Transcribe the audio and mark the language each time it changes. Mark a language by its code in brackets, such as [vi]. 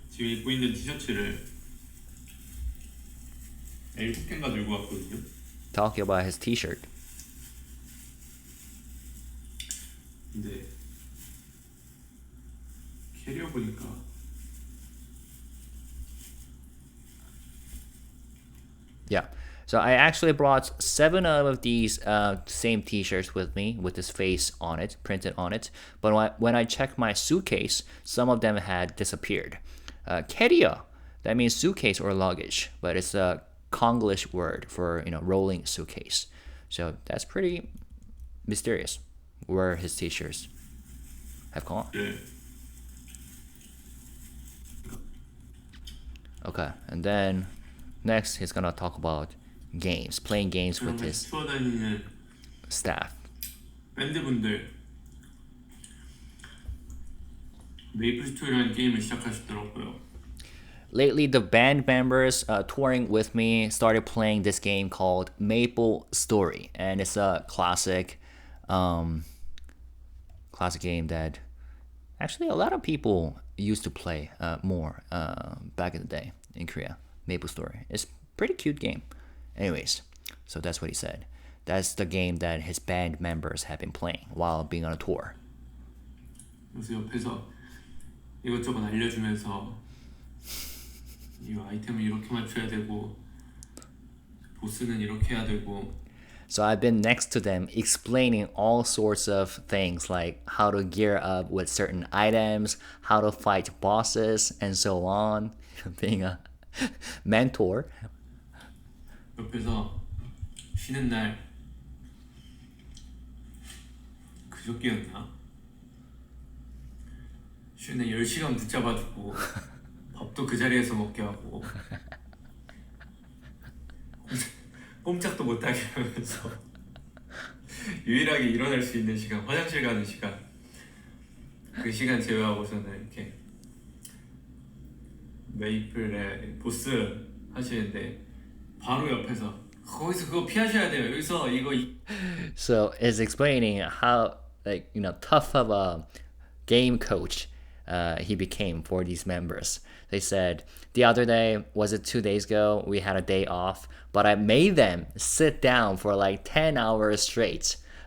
[ko] 지금 입고 있는 티셔츠를 캔가 들고 왔거든요. [en] Talking about his t-shirt. [ko] 근데 캐리어 보니까 [en] Yeah. So I actually brought 7 of these same t-shirts with me with his face on it, printed on it. But when I checked my suitcase, some of them had disappeared. 캐리어, that means suitcase or luggage, but it's a Konglish word for, rolling suitcase. So that's pretty mysterious where his t-shirts have gone. [ko] 네. [en] Okay, and then next he's gonna talk about games, playing games with his [ko] 투어 다니는 [en] staff. [ko] 밴드분들 메이플스토리라는 게임을 시작하셨더라고요. [en] Lately, the band members touring with me started playing this game called MapleStory, and it's a classic game that actually a lot of people used to play more back in the day in Korea. MapleStory. It's a pretty cute game. Anyways, so that's what he said. That's the game that his band members have been playing while being on a tour. [ko] 그래서 옆에서 이것저것 알려주면서 이 아이템을 이렇게 맞춰야 되고 보스는 이렇게 해야 되고. [en] So I've been next to them explaining all sorts of things like how to gear up with certain items, how to fight bosses, and so on. Being a mentor. [ko] 옆에서 쉬는 날 그저께였나? 쉬는 날 10시간 붙잡아두고 밥도 그 자리에서 먹게 하고 꼼짝도 못하게 하면서 유일하게 일어날 수 있는 시간, 화장실 가는 시간, 그 시간 제외하고서는 이렇게 메이플의 보스 하시는데 바로 옆에서 거기서 그거 피하셔야 돼요. 여기서 이거 [en] So it's explaining how tough of a game coach he became for these members. They said the other day, was it 2 days ago, we had a day off, but I made them sit down for like 10 hours straight.